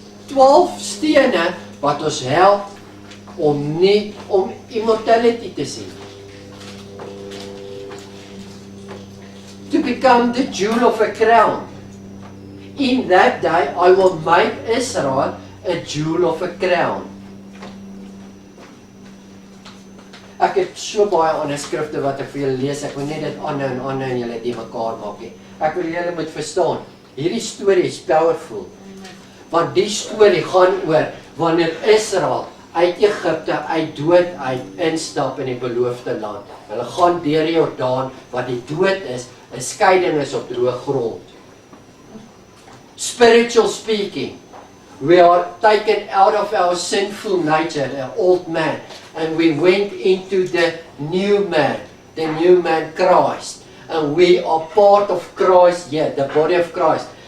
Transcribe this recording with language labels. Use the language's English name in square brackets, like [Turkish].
[Afrikaans] Twaalf stene wat ons help om immortality te sien. [English] To become the jewel of a crown. In that day I will make Israel a jewel of a crown. [Afrikaans] Ek het so baie ander skrifte wat ek vir julle lees, ek wil net dit aanhou en julle die mekaar maak nie. Ek wil julle moet verstaan, hierdie storie is powerful. Want die storie gaan oor wanneer Israel uit Egipte, uit dood uit instap in die beloofde land. Hulle gaan deur die Jordaan, wat die dood is, 'n skeiding is op droë grond. [English] Spiritual speaking, we are taken out of our sinful nature, the old man, and we went into the new man Christ. And we are part of Christ here, the body of Christ.